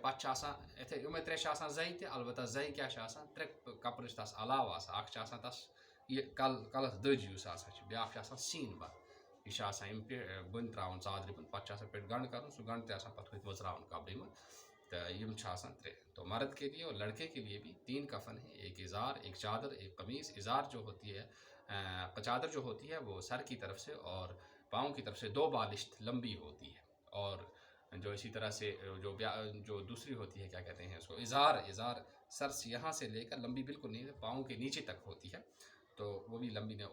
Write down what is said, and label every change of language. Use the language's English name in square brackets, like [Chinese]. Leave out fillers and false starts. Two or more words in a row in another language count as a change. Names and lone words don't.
[Kashmiri] پتہٕ چھِ آسان یِمے 3 چھِ آسان زَیہِ تہِ، البتہ زَیہِ کیٛاہ چھِ آسان 3 کپرٕ چھِ تس علاوٕ آسان۔ اکھ چھِ آسان تس یہِ کلس دٔج یُس آسان چھِ، بیاکھ چھِ آسان سیٖن بَل، یہِ چھِ آسان یِم بٔنۍ ترٛاوُن ژادرِ بۄن، پتہٕ چھِ آسان پٮ۪ٹھۍ گنٛڈ کَرُن، سُہ گنٛڈ تہِ آسان پتہٕ ہوٚتۍ وٕژراوُن کپرِ منٛز، تہٕ یِم چھِ آسان 3۔ [Urdu] تو مرد کے لیے اور لڑکے کے لیے بھی 3 کفن ہیں: ایک ازار، ایک چادر، ایک قمیص۔ ازار جو ہوتی ہے، چادر جو ہوتی ہے وہ سر کی طرف سے اور پاؤں کی طرف سے 2 بالشت لمبی ہوتی ہے، اور جو اسی طرح سے جو دوسری ہوتی ہے کیا کہتے ہیں اس کو، ازار سر سے یہاں سے لے کر لمبی بالکل نہیں، پاؤں کے نیچے تک ہوتی ہے، تو وہ بھی لمبی نہیں۔